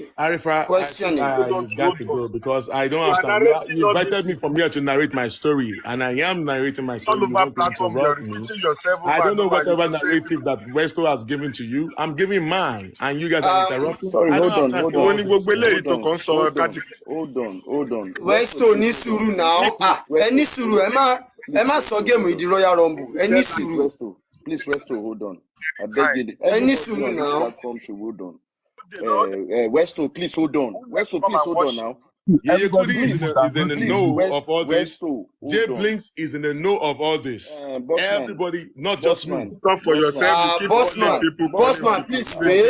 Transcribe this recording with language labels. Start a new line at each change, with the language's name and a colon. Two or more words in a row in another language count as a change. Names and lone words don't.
English: Arifa, question is you've got to go because I don't You have are time. narrating You all invited me this from here to narrate my story, and I am narrating my all story. You over want to platform. You are interrupt me. repeating yourself over I don't and know over. whatever You keep saying narrative that Westo has given to you. I'm giving mine, and you guys are interrupting. Sorry, I don't hold have on, time hold for
Yoruba: ìwọ
English: all on,
Yoruba: ni
English: this.
Yoruba: gbogbo eléyìí tó
English: hold
Yoruba: kàn
English: on,
Yoruba: sọ
English: hold on,
Yoruba: káti.
English: hold on.
Yoruba: Westo ní
English: Please, hold
Yoruba: sùúrù
English: on. now.
Yoruba: Ẹ ní sùúrù, ẹ má sọ géèmù ìdí Royal Rumble. Ẹ ní sùúrù.
English: Please, Westo, hold on. I beg you.
Yoruba: Ẹ ní
English: Everybody
Yoruba: sùúrù
English: on this now. platform should hold on. Westo, please hold on. Westo, Come please and hold on worship. now. Everybody Yeyekudi is in the Please, know of all this. Westo, Jay hold on. Blinks is in the know of all this. Bossman, Everybody, not just you. Bossman, Talk for yourself. You keep calling people. Bossman, please wait.